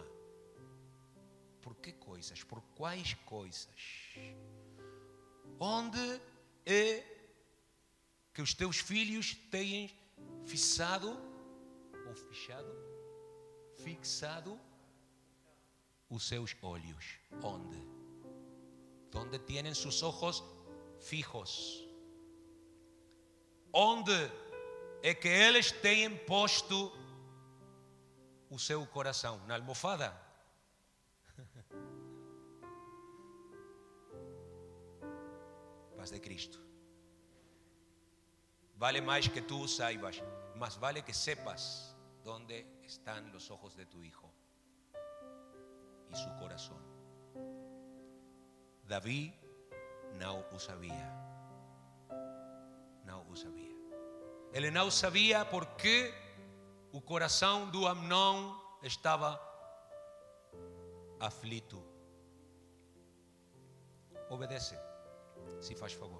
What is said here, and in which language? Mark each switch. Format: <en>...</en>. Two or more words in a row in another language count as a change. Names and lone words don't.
<pt>Por que coisas? Por quais coisas? Onde é que os teus filhos têm fixado os seus olhos? Onde?</pt> <es>Donde tienen sus ojos fijos?</es> <pt>Onde é que eles têm posto o seu coração? Na almofada? Paz de Cristo. Vale mais que tú saibas,</pt> <es>más vale que sepas dónde están los ojos de tu hijo y su corazón.</es> <pt>David não o sabia. Não o sabia. Ele não sabia porque o coração do Amnón estava aflito. Obedece, se faz favor.</pt>